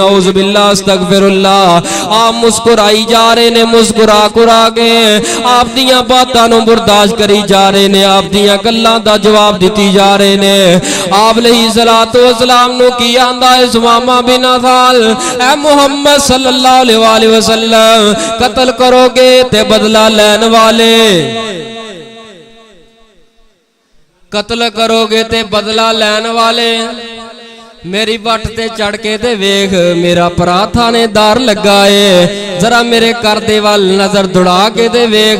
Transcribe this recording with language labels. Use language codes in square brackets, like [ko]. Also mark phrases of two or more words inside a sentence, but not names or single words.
[ar] نعوذ بالله أستغفر الله. [pa] ਆਪ ਮੁਸਕੁਰਾਈ ਜਾ ਰਹੇ ਨੇ, ਮੁਸਕੁਰਾ ਕੁਰਾ ਕੇ ਆਪ ਦੀਆਂ ਬਾਤਾਂ ਨੂੰ ਬਰਦਾਸ਼ਤ ਕਰੀ ਜਾ ਰਹੇ ਨੇ, ਆਪ ਦੀਆਂ ਗੱਲਾਂ ਦਾ ਜਵਾਬ ਦਿਤੀ ਜਾ ਰਹੇ ਨੇ। आप [ar] عليه الصلاة والسلام [pa] ਨੂੰ ਕੀ ਆਂਦਾ ਹੈ ਸੁਮਾਮਾ ਬਿਨ ਅਸਾਲ, ਐ ਮੁਹੰਮਦ [ar] صلى الله عليه وسلم [pa] ਕਤਲ ਕਰੋਗੇ ਤੇ ਬਦਲਾ ਲੈਣ ਵਾਲੇ, ਕਤਲ ਕਰੋਗੇ ਤੇ ਬਦਲਾ ਲੈਣ ਵਾਲੇ, ਮੇਰੀ ਵੱਟ ਤੇ ਚੜ੍ਹ ਕੇ ਤੇ ਵੇਖ ਮੇਰਾ ਭਰਾ ਥਾਣੇਦਾਰ ਲੱਗਾ ਹੈ, ਜ਼ਰਾ ਮੇਰੇ ਘਰ ਦੇ ਵੱਲ ਨਜ਼ਰ ਦੌੜਾ ਕੇ ਤੇ ਵੇਖ।